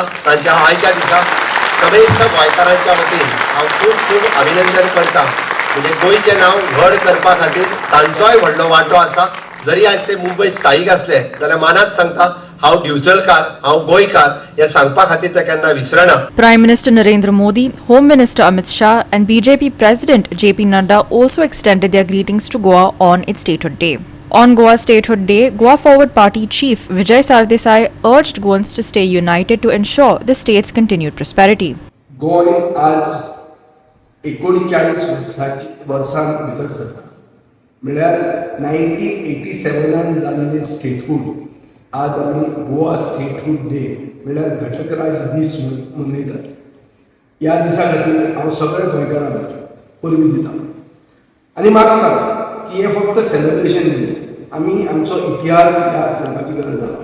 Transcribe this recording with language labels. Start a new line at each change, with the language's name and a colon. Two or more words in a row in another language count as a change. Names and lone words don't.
Konkani: तांच्या आयच्या दिसा समेस्त गोंयकारांच्या वतीन हांव खूब खूब अभिनंदन करता. म्हणजे गोंयचें नांव व्हड करपा खातीर तांचोय व्हडलो वांटो आसा. जरी आज ते मुंबय स्थायीक असले जाल्यार मानात सांगता हांव दिवचलकार, हांव गोंयकार हे सांगपा खातीर ते केन्ना विसरना.
English: Prime Minister Narendra Modi, Home Minister Amit Shah and BJP President JP Nadda also extended their greetings to Goa on its Statehood Day. On Goa's Statehood Day, Goa Forward Party Chief Vijay Sardesai urged Goans to stay united to ensure the state's continued prosperity.
Konkani: गोंय आज 39 वर्सां भितर सरता, म्हळ्यार 1987 जाल्लें स्टेटहूड आज आमी
English: Goa Statehood Day
Konkani: म्हळ्यार घटकराज दीस मनयतात. ह्या दिसा खातीर हांव सगळ्या गोंयकारांक परबी दिता आनी मागता की हें फक्त सेलिब्रेशन न्ही, आमी आमचो इतिहास याद करपाची गरज आसा.